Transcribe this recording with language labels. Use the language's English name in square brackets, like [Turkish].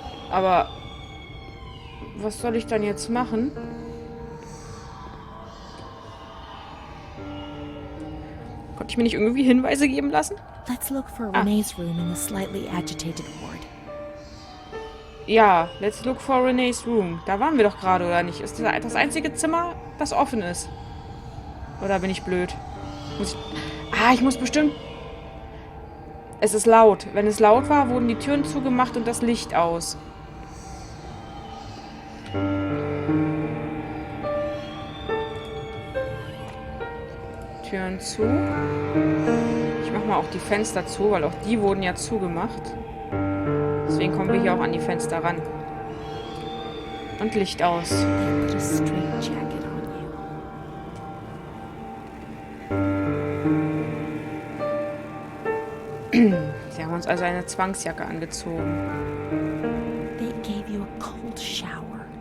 [German] Aber was soll ich dann jetzt machen? Konnte ich mir nicht irgendwie Hinweise geben lassen? [English] Let's look for Renee's room in the slightly agitated ward. Ja, let's look for Renee's room. [German] Da waren wir doch gerade, oder nicht? Ist das einzige Zimmer, das offen ist? Oder bin ich blöd? Ich muss bestimmt... Es ist laut. Wenn es laut war, wurden die Türen zugemacht und das Licht aus. Türen zu. Ich mache mal auch die Fenster zu, weil auch die wurden ja zugemacht. Deswegen kommen wir hier auch an die Fenster ran. Und Licht aus. [English] They put a straight jacket on you. [German] Sie haben uns also eine Zwangsjacke angezogen. [English] They gave you a cold shower.